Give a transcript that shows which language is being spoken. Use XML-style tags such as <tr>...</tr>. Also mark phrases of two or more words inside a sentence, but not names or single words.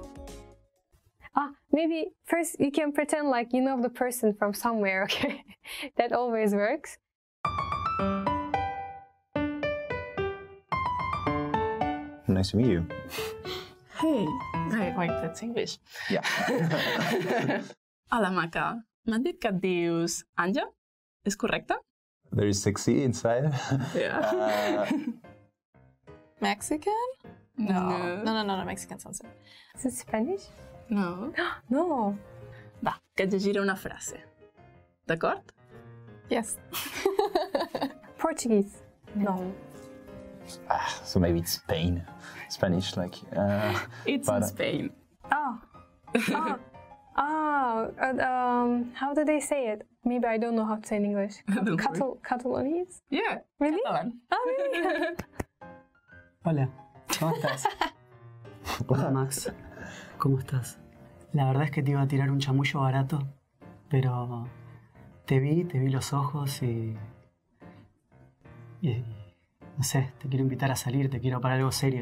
<en>Maybe first you can pretend like you know the person from somewhere, okay? That always works. Nice to meet you. Hey, wait, that's English. Yeah.</en> <ca>Hola, Maca. M'han dit que et dius Anja? És correcte?</ca> <en>Very sexy inside. Yeah. Mexican? No, Mexican sounds good. Is it Spanish? No. No.</en> <ca>Va, que et llegiré una frase. D'acord?</ca> <en>Yes. Portuguese? No. So maybe it's Spain. Spanish, like... It's in Spain. How do they say it? Maybe I don't know how to say in English. Catalonians? Yeah. Really? Catalan. Oh, really?</en> <es>Hola, ¿cómo estás? Hola, Max. ¿Cómo estás? La verdad es que te iba a tirar un chamullo barato, pero te vi los ojos y no sé, te quiero invitar a salir, te quiero para algo serio.</es>